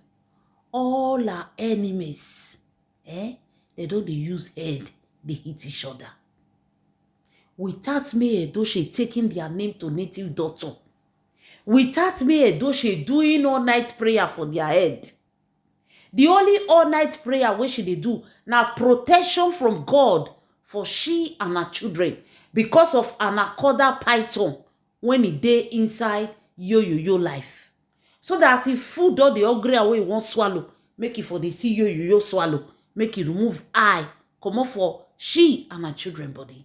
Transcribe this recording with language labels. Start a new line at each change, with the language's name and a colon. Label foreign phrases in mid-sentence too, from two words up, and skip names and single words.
Nigerian Pidgin: All our enemies, they don't use head, they hit each other. Without May Edochie taking their name to native doctor, without May Edochie doing all-night prayer for their head, the only all-night prayer wey she dey do na protection from God for she and her children because of anaconda python when e dey inside Yoyoyo life. So that if food don dey hungry away e wan swallow, make e for dey see Yoyoyo swallow, make e remove eye comot for she and her children body.